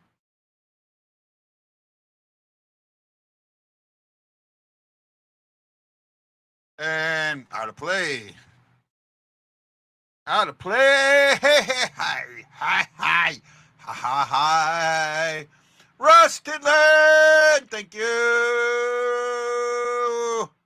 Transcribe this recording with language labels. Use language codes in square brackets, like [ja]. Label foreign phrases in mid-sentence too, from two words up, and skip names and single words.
[en] And out of play. Out of play. Hi, hi, hi. Ha, ha, hi. Rusted Land. Thank you.